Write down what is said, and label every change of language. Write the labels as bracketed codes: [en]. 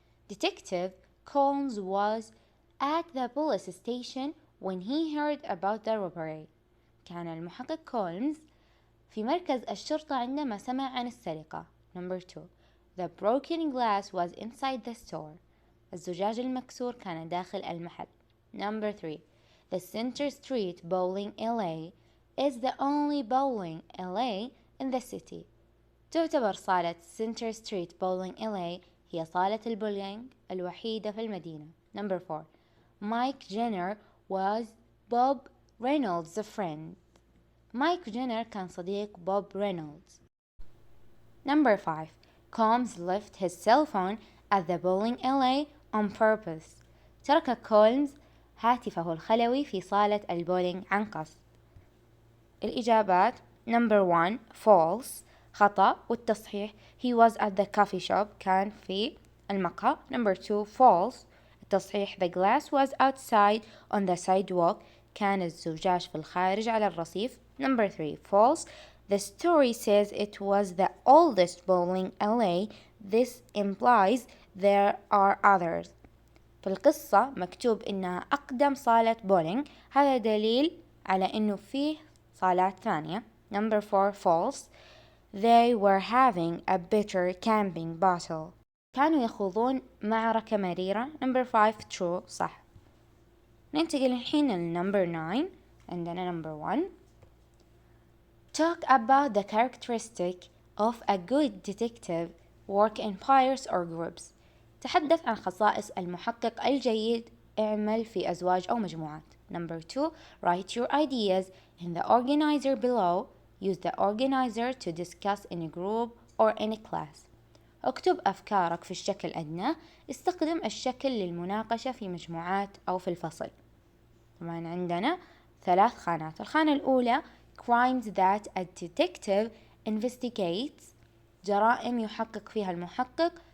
[en] Detective Combs was at the police station when he heard about the robbery. [ar] كان المحقق كولمز في مركز الشرطة عندما سمع عن السرقة. [en] Number 2. The broken glass was inside the store. [ar] الزجاج المكسور كان داخل المحل. [en] Number 3. The Center Street Bowling LA is the only bowling LA in the city. [ar] تعتبر صالة Center Street Bowling LA هي صالة البولينج الوحيدة في المدينة. [en] Number 4. Mike Jenner was Bob Reynolds' friend. [ar] مايك جينر كان صديق بوب رينولدز. [en] Number 5. Combs left his cell phone at the bowling alley on purpose. [ar] ترك كولمز هاتفه الخلوي في صالة البولينج عن قصد. الإجابات. [en] Number 1 false [ar] خطأ والتصحيح [en] he was at the coffee shop [ar] كان في المقهى. [en] Number 2 false [ar] التصحيح [en] the glass was outside on the sidewalk [ar] كان الزجاج في الخارج على الرصيف. [en] Number 3 false the story says it was the oldest bowling alley. This implies there are others. [ar] في القصة مكتوب إنها أقدم صالة بولينج. هذا دليل على إنه فيه صالات ثانية. [en] Number 4 false they were having a bitter camping battle. [ar] كانوا يخوضون معركة مريرة. [en] Number 5 true [ar] صح. ننتقل الحين لنمبر 9. عندنا [en] number 1 talk about the characteristic of a good detective work in pairs or groups. [ar] تحدث عن خصائص المحقق الجيد. اعمل في أزواج أو مجموعات. [en] Number 2 write your ideas in the organizer below. Use the organizer to discuss in a group or in a class. [ar] اكتب أفكارك في الشكل الأدنى. استخدم الشكل للمناقشة في مجموعات أو في الفصل. طبعا عندنا 3 خانات. الخانة الأولى [en] crimes that a detective investigates [ar] جرائم يحقق فيها المحقق.